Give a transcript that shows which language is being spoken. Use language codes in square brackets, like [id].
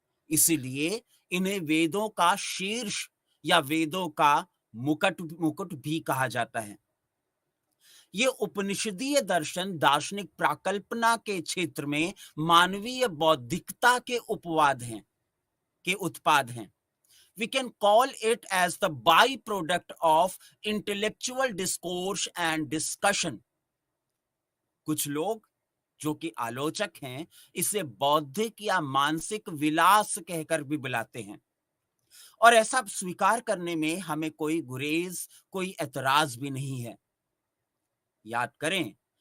[hi] इसीलिए इन्हें वेदों का शीर्ष या वेदों का मुकुट भी कहा जाता है। ये उपनिषदीय दर्शन दार्शनिक प्राकल्पना के क्षेत्र में मानवीय बौद्धिकता के उपवाद हैं, के उत्पाद हैं। [en] We can call it as the byproduct of intellectual discourse and discussion. [hi] कुछ लोग जो कि आलोचक हैं, इसे बौद्धिक या मानसिक विलास कहकर भी बुलाते हैं और ऐसा स्वीकार करने में हमें कोई गुरेज, कोई ऐतराज भी नहीं है। याद करें